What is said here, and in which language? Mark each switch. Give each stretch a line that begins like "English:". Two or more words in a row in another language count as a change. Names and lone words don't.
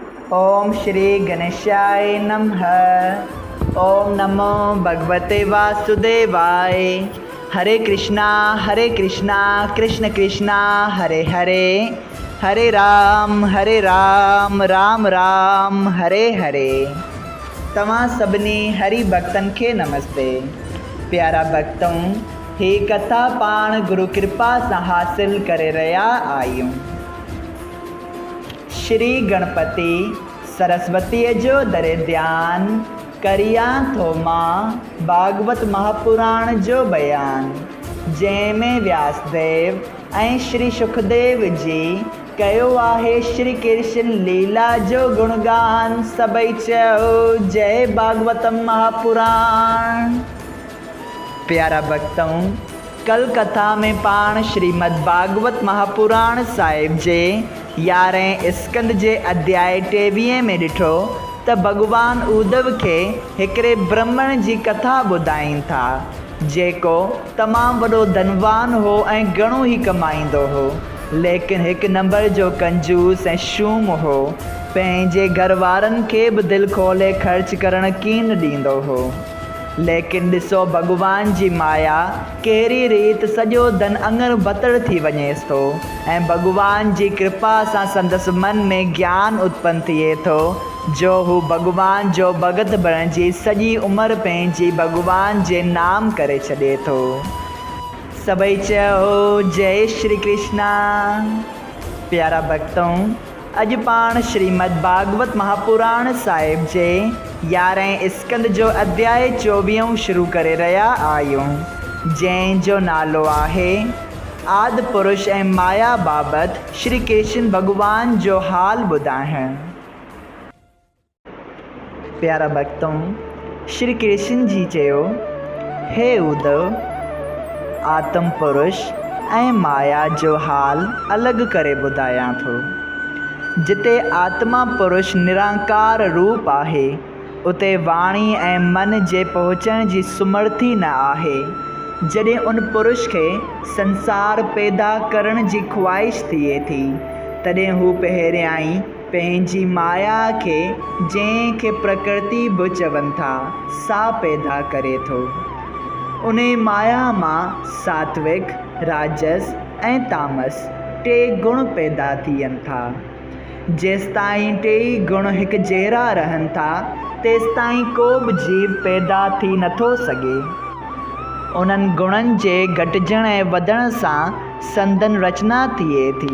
Sanskrit: ओम श्री गणेशाय नमः। ओम नमो भगवते वासुदेवाय। हरे कृष्णा कृष्ण कृष्णा हरे हरे, हरे राम राम राम हरे हरे।
Sindhi: तव्हां सभिनी हरि भक्तन के नमस्ते। प्यारा भक्तों, ही कथा पाण गुरु कृपा से हासिल करे रहा आयूं। श्री गणपति सरस्वती जो दरे ध्यान करिया थो मां भागवत महापुराण जो बयान, जैमें व्यासदेव ऐं श्री सुखदेव जी कयो आहे श्री कृष्ण लीला जो गुणगान। सबई चयो जय भागवतम महापुराण। प्यारा भक्तों, कल कथा में पाण श्रीमद् भागवत महापुराण साहिब जे 11 स्कंद जे अध्याय 23 में ॾिठो त भगवान उद्धव के हिकिड़े ब्राह्मण जी कथा ॿुधाइनि था, जेको तमामु वॾो धनवान हो ऐं घणो ई कमाईंदो हो, लेकिन हिकु नंबर जो कंजूस ऐं शूम हो। पंहिंजे घर वारनि खे बि दिलि खोले ख़र्च करणु कीन ॾींदो हो। लेकिन ॾिसो भगवान जी माया कहिड़ी रीति सॼो धन अङर बतड़ थी वञेसि थो ऐं भगवान जी कृपा सां संदसि मन में ज्ञान उत्पन्न थिए थो, जो हू भगवान जो भगत बणिजी सॼी उमिरि पंहिंजी भगवान जे नाम करे छॾे थो। सबई चयो जय श्री कृष्णा। प्यारा भक्तों, अॼु पाण श्रीमद् भागवत महापुराण साहिब जे 11 स्कंद जो अध्याय 24 शुरू करे रहा आयूं, जंहिंजो नालो आहे आदि पुरुष ऐं माया बाबति श्री कृष्ण भगवान जो हाल ॿुधाइण। प्यारा भक्तों, श्री कृष्ण जी चयो, हे उद्धव, आत्म पुरुष ऐं माया जो हाल अलॻि करे ॿुधायां थो। जिते आत्मा पुरुष निराकार रूप आहे, उते वाणी ऐं मन जे पहुचण जी सुमर्थी न आहे। जॾहिं उन पुरुष खे संसार पैदा करण जी ख्वाहिश थिए थी, तॾहिं हू पहिरियां ई पंहिंजी माया खे, जंहिंखे प्रकृति बि चवनि था, सा पैदा करे थो। उन माया मां सात्विक, राजस ऐं तामस 3 गुण पैदा थियनि था। जेसिताईं 3 गुण हिकु जहिड़ा रहनि था, तेसिताईं को बि जीव पैदा थी नथो सघे। उन्हनि गुणनि जे घटिजण ऐं वधण सां संदन रचना थिए थी।